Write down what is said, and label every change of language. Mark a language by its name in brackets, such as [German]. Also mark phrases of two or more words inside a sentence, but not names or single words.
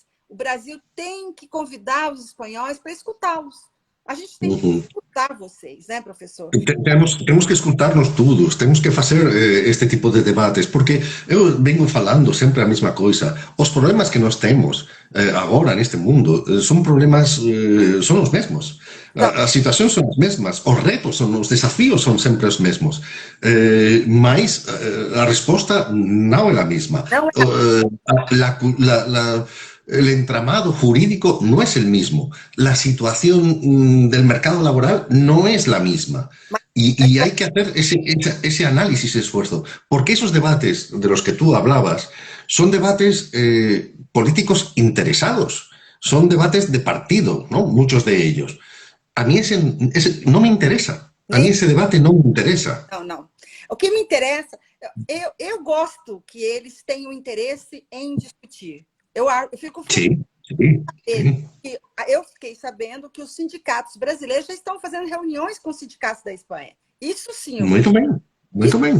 [Portuguese] O Brasil tem que convidar os espanhóis para escutá-los. A gente tem que escutar vocês, né, professor? [Galician] Temos que escutarnos todos, temos que facer este tipo de debates, porque eu vengo falando sempre a mesma coisa. Os problemas que nós temos agora neste mundo son problemas, son os mesmos. As situacións son as mesmas, os retos, os desafíos son sempre os mesmos. Mas a resposta non é a mesma. [Spanish] El entramado jurídico no es el mismo. La situación del mercado laboral no es la misma. Y hay que hacer ese análisis, ese esfuerzo. Porque esos debates de los que tú hablabas son debates políticos interesados. Son debates de partido, ¿no? Muchos de ellos. A mí ese no me interesa. A mí ese debate no me interesa. [Portuguese] Não. O que me interessa, eu gosto que eles tenham interesse em discutir. Eu fico feliz. Eu fiquei sabendo que os sindicatos brasileiros já estão fazendo reuniões com os sindicatos da Espanha. Isso sim. Muito bem. Muito bem.